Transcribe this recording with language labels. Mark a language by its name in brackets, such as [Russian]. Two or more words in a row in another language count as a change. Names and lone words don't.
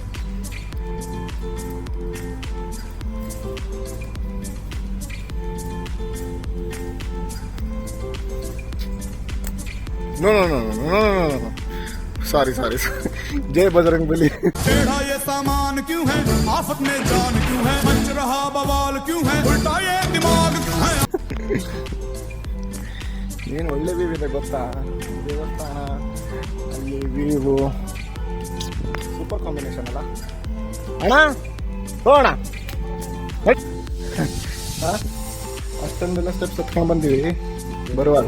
[English] No. Sorry. [Hindi] जय बजरंग बली. टेढ़ा ये सामान क्यों है, आफत में जान क्यों है, मच रहा बवाल क्यों है, उल्टा ये दिमाग क्यों है. [Kannada] ಏನು ಒಳ್ಳೆ ವ್ಯೂ ಇದೆ ಗೊತ್ತಾ? ದೇವಸ್ಥಾನ ಅಲ್ಲಿ ವ್ಯೂ [English] super combination [Kannada] ಅಲ್ಲ ಅಣ್ಣ? ಹೋಗೋಣ. ಅಷ್ಟೊಂದೆಲ್ಲ ಸ್ಟೆಪ್ಸ್ ಹತ್ಕೊಂಡು ಬಂದೀವಿ ಬರುವಾಗ.